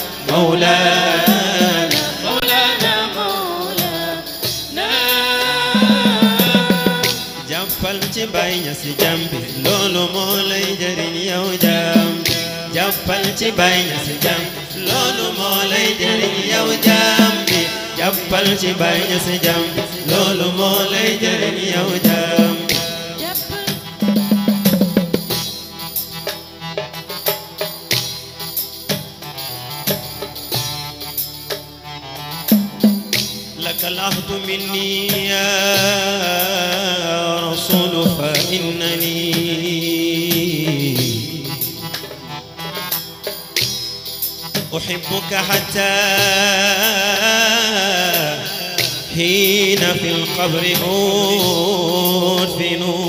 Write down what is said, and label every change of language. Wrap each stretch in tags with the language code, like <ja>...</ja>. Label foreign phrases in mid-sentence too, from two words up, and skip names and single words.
<wo>mawlana jàppal ci baay ñasi jambi loolu moo lay jëriñ yow jaam jàppal ci baay ñasi jambi loolu moo lay jëriñ yow jaam bi jàppal ci baay ñasi jambi loolu moo lay jëriñ yow jaam</wo> <ar>لك العهد مني يا رسول فإنني أحبك حتى حين في القبر أدفن</ar>